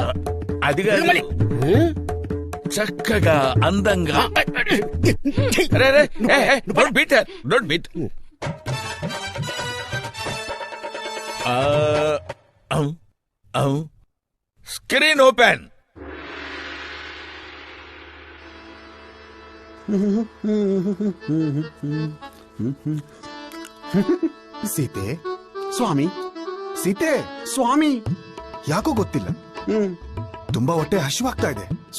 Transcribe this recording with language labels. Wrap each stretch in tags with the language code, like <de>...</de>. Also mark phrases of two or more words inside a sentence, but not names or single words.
<te>అది కాదు, చక్కగా అందంగా.</te> <en>don't beat. screen open.</en> <kn>ಸೀತೆ ಸ್ವಾಮಿ, ಸೀತೆ ಸ್ವಾಮಿ. ಯಾಕೋ ಗೊತ್ತಿಲ್ಲ, ತುಂಬಾ ಹೊಟ್ಟೆ ಹಸಿವಾಗ್ತಾ ಇದೆ.</kn>